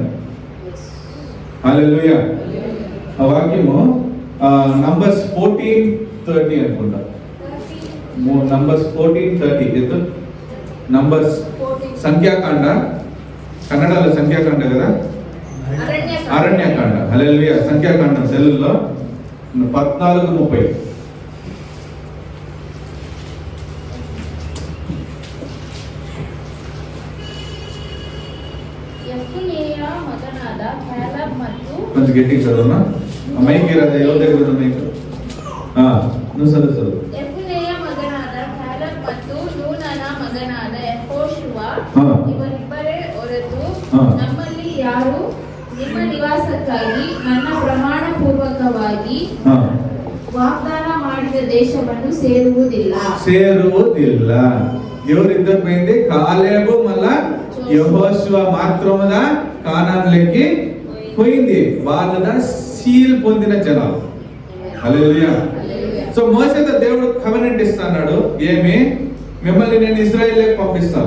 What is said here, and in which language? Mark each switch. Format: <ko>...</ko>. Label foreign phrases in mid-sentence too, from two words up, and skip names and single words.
<te>హల్లెలూయా. ఆ వాక్యము నంబర్స్ 14:30 అనుకుంటా. నంబర్స్ 14:30. నంబర్స్ సంఖ్యాకాండ, కన్నడలో సంఖ్యాకాండ కదా, అరణ్యకాండ. హల్లెలూయా. సంఖ్యాకాండం తెలుగులో 14:30.</te> <kn>ಯೆಫುನ್ನೆಯ ಮಗನಾದ ಕ್ಯಾಲೆಬ್ ಮತ್ತು</kn> <te>కొంచెం గట్టిగా చదువునా, మైకి రాజా ఎవరి దగ్గర ఉంది మైక్? నువ్వు చదువు.</te> <kn>ಯೆಫುನ್ನೆಯ ಮಗನಾದ ಕ್ಯಾಲೆಬ್ ಮತ್ತು ನೂನನ ಮಗನಾದ ಯೆಹೋಶುವ ಇವರಿಬ್ಬರೇ ಹೊರತು ನಮ್ಮಲ್ಲಿ ಯಾರು ನಿಮ್ಮ ನಿವಾಸಕ್ಕಾಗಿ ನನ್ನ ಪ್ರಮಾಣ ಪೂರ್ವಕವಾಗಿ ವಾಗ್ದಾನ ಮಾಡಿದ ದೇಶವನ್ನು ಸೇರುವುದಿಲ್ಲ.</kn> <te>ఎవరిద్దరు పోయింది? కాలేబు మళ్ళా యెహోషువ మాత్రముగా కానాన్లోకి పోయింది. వాళ్ళ సీల్ పొందిన జనాలు. హల్లెలూయా. సో మోసేతో దేవుడు కవెనెంట్ ఇస్తున్నాడు, ఏమి మిమ్మల్ని నేను ఇజ్రాయెల్లోకి పంపిస్తాను.</te>